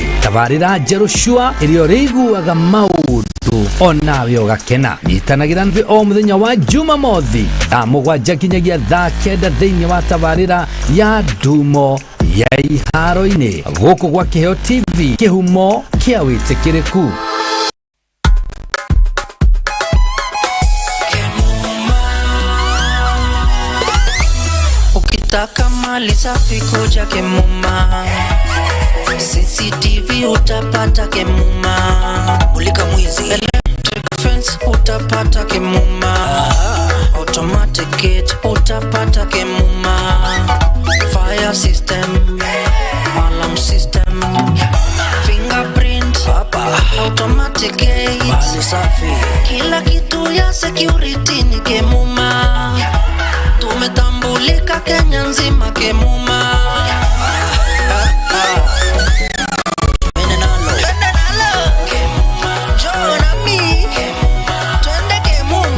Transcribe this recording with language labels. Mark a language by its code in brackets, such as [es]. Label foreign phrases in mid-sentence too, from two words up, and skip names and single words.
[ki] Tabarĩra njerũ cua ĩrĩa ũrĩiguaga maũndũ onawe ũgakena. Nyitanagĩra thĩ o mũthenya wa Jumamothi thaa 7 nginyagia thaa 9 thĩinĩ wa tabarĩra ya ndumo ya iharo-ini gũkũ gwa Kĩheo TV, kĩhumo kĩa wĩtĩkĩrĩku. [sw] Ukitaka mali safi kuja Kemuma, CCTV utapata Kemuma, mulika mwizi [en] electric fence [sw] utapata Kemuma, [en] automatic gate [sw] utapata Kemuma, [en] fire system, alarm system, fingerprint [sw] hapa, [en] automatic gate, [sw] mali safi, kila kitu ya security ni Kemuma. Tumetambulika Kenya nzima Kemuma. Twende Kemuma.